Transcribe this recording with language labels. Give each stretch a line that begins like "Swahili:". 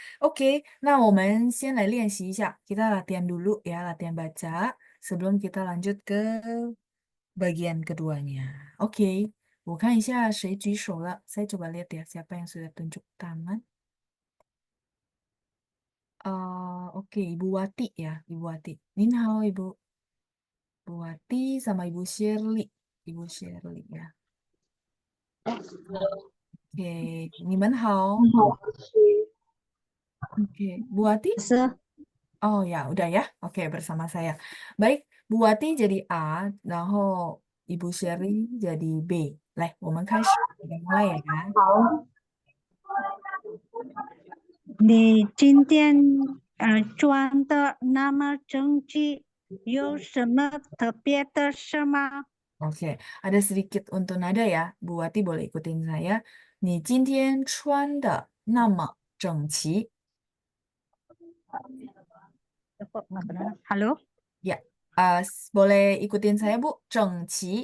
Chinese: Oke, nah 我们先来练习一下.
Indonesian: Kita latihan dulu ya, latihan baca sebelum kita lanjut ke bagian keduanya.
Chinese: Oke, 我看一下谁举手了.
Indonesian: Saya coba lihat ya siapa yang sudah tunjuk tangan. Oke, Ibu Wati ya, Ibu Wati. Nin hao Ibu. Ibu Wati sama Ibu Shirley. Ibu Shirley ya.
Chinese: Oke, 你们好. 好，老师，
Indonesian: Oke, Bu Wati? Oh ya, udah ya. Oke, bersama saya. Baik, Bu Wati jadi A,
Chinese: 然后
Indonesian: Ibu Shirley jadi B.
Chinese: 来，我们开始，
Indonesian: kita mulai ya.
Chinese: 你今天装的那么整齐，有什么特别的事吗？
Indonesian: Oke, ada sedikit untuk nada ya. Bu Wati boleh ikutin saya.
Chinese: 你今天穿的那么整齐.
Indonesian: Halo? Ya, boleh ikutin saya Bu.
Chinese: 整齐.